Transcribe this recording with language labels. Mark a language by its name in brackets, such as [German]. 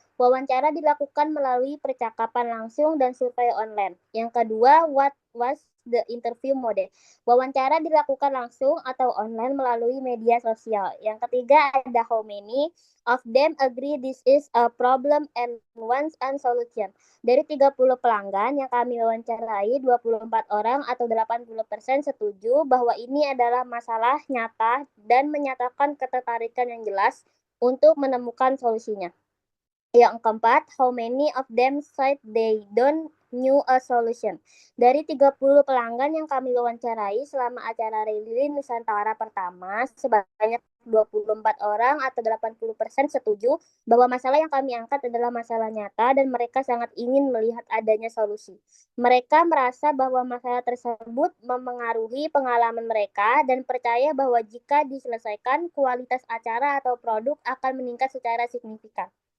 [Indonesian] Wawancara dilakukan melalui percakapan langsung dan survei online. Yang kedua, [English] what was the interview mode? [Indonesian] Wawancara dilakukan langsung atau online melalui media sosial. Yang ketiga ada [English] how many of them agree this is a problem and wants a solution. [Indonesian] Dari 30 pelanggan yang kami wawancarai, 24 orang atau 80% setuju bahwa ini adalah masalah nyata dan menyatakan ketertarikan yang jelas untuk menemukan solusinya. Yang keempat, [English] how many of them said they don't knew a solution? [Indonesian] Dari 30 pelanggan yang kami wawancarai selama acara Relili Nusantara pertama, sebanyak 24 orang atau 80% setuju bahwa masalah yang kami angkat adalah masalah nyata dan mereka sangat ingin melihat adanya solusi. Mereka merasa bahwa masalah tersebut memengaruhi pengalaman mereka dan percaya bahwa jika diselesaikan, kualitas acara atau produk akan meningkat secara signifikan.